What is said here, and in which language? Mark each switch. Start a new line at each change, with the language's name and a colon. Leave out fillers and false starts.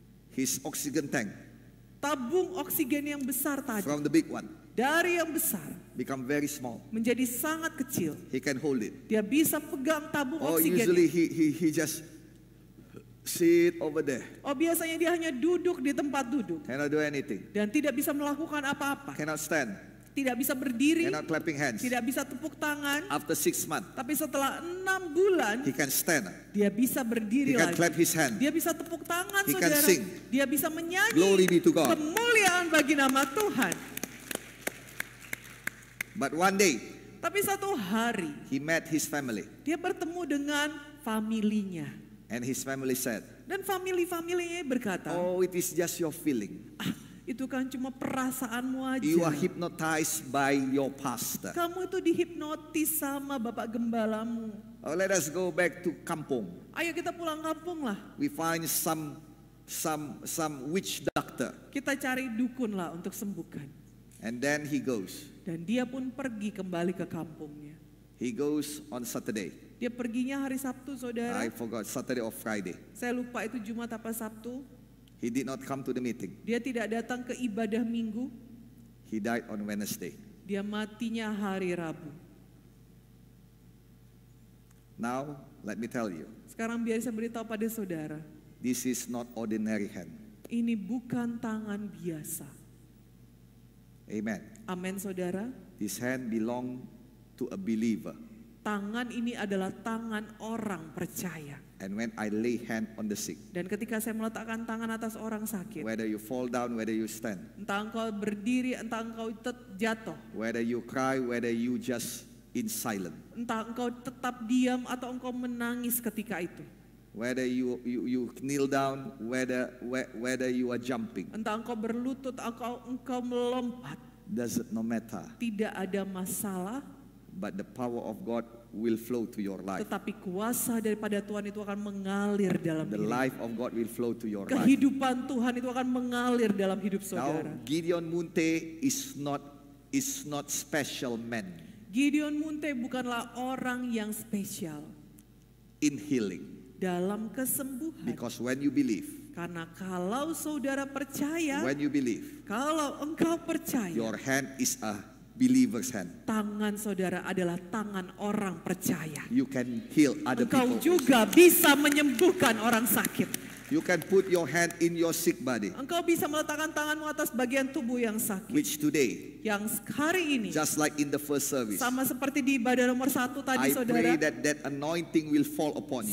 English: His oxygen tank
Indonesian: Tabung oksigen yang besar tadi,
English: from the big one
Indonesian: dari yang besar
English: become very small.
Indonesian: menjadi sangat kecil.
English: He can hold it.
Indonesian: Dia bisa pegang tabung Oh, oksigen.
English: usually he just sit over there.
Indonesian: Oh, biasanya dia hanya duduk di tempat duduk
English: Cannot do anything.
Indonesian: dan tidak bisa melakukan apa-apa.
English: Cannot stand.
Indonesian: Tidak bisa berdiri,
English: Cannot clapping hands.
Indonesian: tidak bisa tepuk tangan.
English: After 6 months,
Indonesian: Tapi setelah 6 bulan,
English: he can stand.
Indonesian: dia bisa
English: He
Indonesian: berdiri
English: can
Indonesian: lagi.
English: clap his hand.
Indonesian: Dia bisa tepuk tangan,
English: He can
Indonesian: saudara.
English: sing.
Indonesian: Dia bisa menyanyi.
English: Glory be to God.
Indonesian: Kemuliaan bagi nama Tuhan.
English: But one day,
Indonesian: Tapi satu hari,
English: he met his family.
Indonesian: dia bertemu dengan familinya.
English: And his family said,
Indonesian: Dan familinya berkata,
English: oh, it is just your feeling.
Indonesian: "Ah, itu kan cuma perasaanmu aja.
English: You are hypnotized by your pastor.
Indonesian: Kamu itu dihipnotis sama bapak gembalamu.
English: Oh, let us go back to kampung.
Indonesian: Ayo kita pulang kampung lah.
English: We find some witch doctor.
Indonesian: Kita cari dukun lah untuk sembuhkan."
English: And then he goes.
Indonesian: Dan dia pun pergi kembali ke kampungnya.
English: He goes on Saturday.
Indonesian: Dia perginya hari Sabtu, saudara.
English: I forgot, Saturday or Friday.
Indonesian: Saya lupa itu Jumat apa Sabtu.
English: He did not come to the meeting.
Indonesian: Dia tidak datang ke ibadah minggu.
English: He died on Wednesday.
Indonesian: Dia matinya hari Rabu.
English: Now, let me tell you,
Indonesian: Sekarang biar saya beritahu pada saudara,
English: this is not ordinary hand.
Indonesian: ini bukan tangan biasa.
English: Amen.
Indonesian: Amin, saudara.
English: This hand belong to a believer.
Indonesian: Tangan ini adalah tangan orang percaya.
English: And when I lay hand on the sick,
Indonesian: Dan ketika saya meletakkan tangan atas orang sakit,
English: whether you fall down, whether you stand,
Indonesian: entah engkau berdiri, entah engkau jatuh,
English: whether you cry, whether you just in silent,
Indonesian: entah engkau tetap diam atau engkau menangis ketika itu,
English: whether you kneel down, whether you are jumping,
Indonesian: entah engkau berlutut, engkau melompat,
English: doesn't no matter.
Indonesian: tidak ada masalah.
English: But the power of God will flow to your life.
Indonesian: Tetapi kuasa daripada Tuhan itu akan mengalir dalam
English: The
Indonesian: hidup.
English: life of God will flow to your life.
Indonesian: Kehidupan Tuhan itu akan mengalir dalam hidup
English: Now,
Indonesian: saudara.
English: Gideon Munte is not special man
Indonesian: Gideon Munte bukanlah orang yang spesial
English: in healing.
Indonesian: dalam kesembuhan.
English: Because when you believe,
Indonesian: Karena kalau saudara percaya,
English: when you believe,
Indonesian: kalau engkau percaya,
English: your hand is a believer's hand.
Indonesian: tangan saudara adalah tangan orang percaya.
English: You can heal other
Indonesian: Engkau
English: people.
Indonesian: juga bisa menyembuhkan orang sakit.
English: You can put your hand in your sick body,
Indonesian: Engkau bisa meletakkan tanganmu atas bagian tubuh yang sakit.
English: which today,
Indonesian: Yang hari ini,
English: just like in the first service,
Indonesian: sama seperti di ibadah nomor 1 tadi
English: I
Indonesian: saudara,
English: pray that anointing will fall upon you.